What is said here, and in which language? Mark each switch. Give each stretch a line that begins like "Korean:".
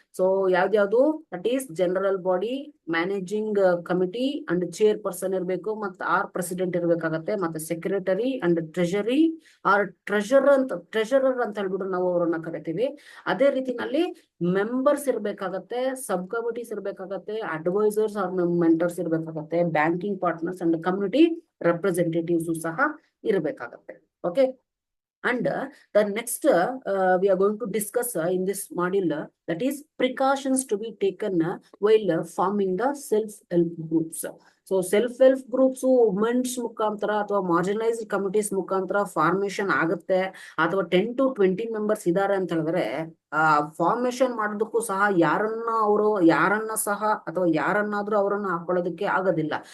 Kannada: So ಯಾವ್ದ್ಯಾವ್ದು that is general body, managing committee and chair person ಇರಬೇಕು, ಮತ್ತೆ president ಇರ್ಬೇಕಾಗತ್ತೆ, ಮತ್ತೆ ಸೆಕ್ರೆಟರಿ ಅಂಡ್ ಟ್ರೆಜರಿ ಟ್ರೆಜರರ್ ಅಂತ ಹೇಳ್ಬಿಟ್ಟು ನಾವು ಅವರನ್ನ ಕರಿತೀವಿ. ಅದೇ ರೀತಿನಲ್ಲಿ members ಇರ್ಬೇಕಾಗತ್ತೆ, sub committees ಇರ್ಬೇಕಾಗತ್ತೆ, advisors R mentors ಇರ್ಬೇಕಾಗತ್ತೆ, banking partners and community representatives ಸಹ ಇರ್ಬೇಕಾಗತ್ತೆ.
English: Okay, and the next we are going to discuss in this module that is precautions to be taken while forming the self help groups.
Kannada: So self help groups women's ಮುಖಾಂತರ ಅಥವಾ marginalised committees ಮುಖಾಂತರ formation ಆಗುತ್ತೆ ಅಥವಾ 10 to 20 members ಇದಾರೆ ಅಂತ ಹೇಳಿದ್ರೆ formation ಮಾಡೋದಕ್ಕೂ ಸಹ ಯಾರನ್ನ ಸಹ ಅಥವಾ ಯಾರನ್ನಾದ್ರೂ ಅವರನ್ನು ಹಾಕೊಳ್ಳೋದಕ್ಕೆ ಆಗೋದಿಲ್ಲ.